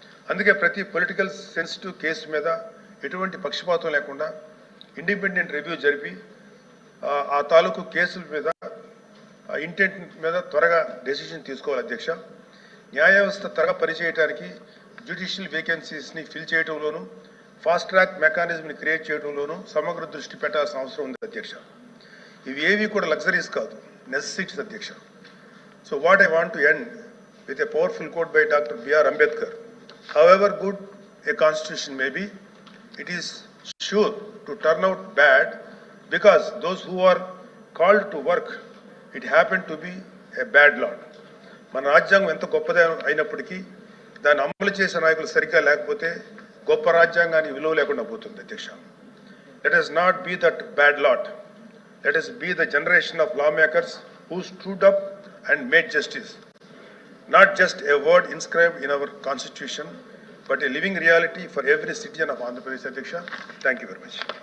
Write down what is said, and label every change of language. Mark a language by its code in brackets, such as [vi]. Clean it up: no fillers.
[te] అందుకే ప్రతి political sensitive case మీద ఎటువంటి పక్షపాతం లేకుండా ఇండిపెండెంట్ రివ్యూ జరిపి ఆ తాలూకు కేసుల మీద ఇంటెంట్ మీద త్వరగా డెసిషన్ తీసుకోవాలి అధ్యక్ష. న్యాయ వ్యవస్థ త్వరగా పనిచేయడానికి judicial వేకెన్సీస్ని fill చేయడంలోనూ fast track మెకానిజంని create చేయడంలోనూ సమగ్ర దృష్టి పెట్టాల్సిన అవసరం ఉంది అధ్యక్ష. ఇవి ఏవి కూడా లగ్జరీస్ కాదు, నెసెసిటీస్ అధ్యక్ష. [en] So what I want to end with a powerful quote by Dr. B.R. Ambedkar. However good a constitution may be, it is sure to turn out bad because those who are called to work, it happened to be a bad lot. [te] మన రాజ్యాంగం ఎంత గొప్పదే అయినప్పటికీ దాన్ని అమలు చేసే నాయకులు సరిగ్గా లేకపోతే గొప్ప రాజ్యాంగానికి విలువ లేకుండా పోతుంది అధ్యక్ష. [en] Let us not be that bad lot. Let us be the generation of lawmakers who stood up and made justice. Not just a word inscribed in our constitution, but a living reality for every citizen of Andhra Pradesh. Adhyaksha, thank you very much.